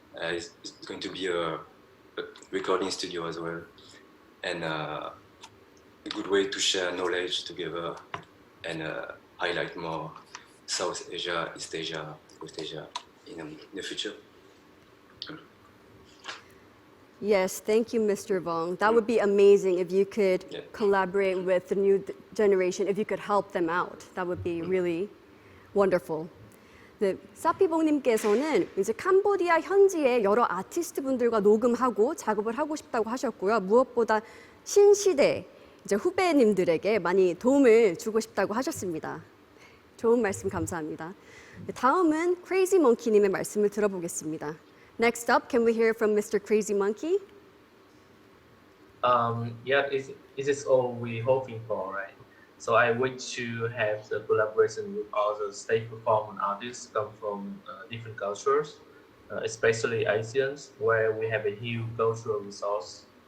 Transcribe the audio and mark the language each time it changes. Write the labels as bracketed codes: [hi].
[en] It's going to be a recording studio as well, and a good way to share knowledge together and highlight more South Asia, East Asia, West Asia in the future. Yes, thank you, Mr. Bong. That would be amazing if you could collaborate with the new generation, if you could help them out. That would be really wonderful. [ko] 네, 사피봉님께서는 이제 캄보디아 현지의 여러 아티스트 분들과 녹음하고 작업을 하고 싶다고 하셨고요. 무엇보다 신시대 이제 후배님들에게 많이 도움을 주고 싶다고 하셨습니다. 좋은 말씀 감사합니다. 네, 다음은 크레이지 몽키님의 말씀을 들어보겠습니다. [en] Next up, can we hear from Mr. Crazy Monkey? Yeah, it is all we're hoping for, right? So I wish to have the collaboration with other stage performance artists come from different cultures, especially Asians, where we have a huge cultural resource.